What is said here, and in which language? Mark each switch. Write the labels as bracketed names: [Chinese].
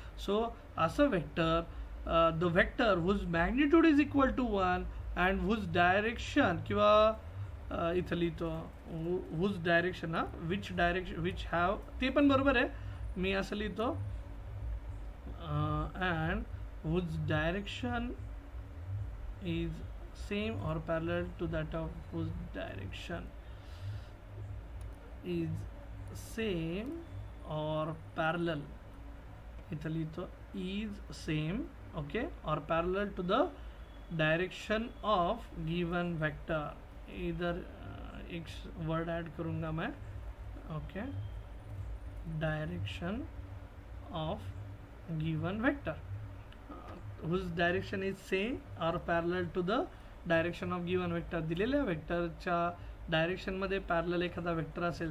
[English] so असं vector, the vector whose magnitude is equal to 1 and whose direction, [Marathi] किंवा इथं लिहितो [English] whose direction, which direction which have, [Marathi] ते पण बरोबर आहे, मी असं लिहितो [English] And whose direction is same or parallel to that of whose direction is same or parallel. [Marathi] इथं लिहितो [English] is same, okay, or parallel to the direction of given vector. [Hindi] इधर एक वर्ड ऐड करूंगा मैं, [English] okay, direction of given vector whose direction is same or parallel to the direction of given vector. [Marathi] दिलेल्या वेक्टरच्या direction मध्ये parallel एखादा vector असेल.